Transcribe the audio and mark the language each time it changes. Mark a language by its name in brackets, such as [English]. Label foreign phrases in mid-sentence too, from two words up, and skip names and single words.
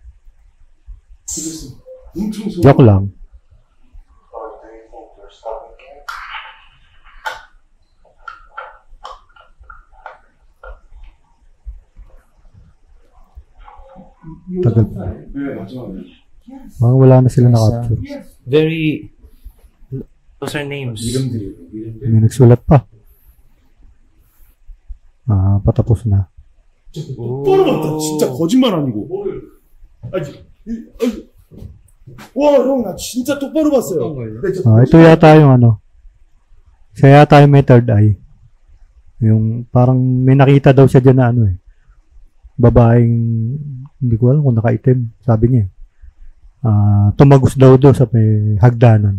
[Filipino] Joke lang. Tagal. Parang wala na sila na-capture. [English] Very... Those are names. [Filipino] May nagsulat pa. Patapos na. [Korean] 똑바로 봤다. 진짜 거짓말 아니고. 와, 형, 나 진짜 똑바로 봤어요. [Filipino] Ito yata yung ano. Siya yata yung may third eye. Yung parang may nakita daw siya dyan na ano eh. Babaeng, hindi ko alam kung nakaitim. Sabi niya tumagos daw sa may hagdanan.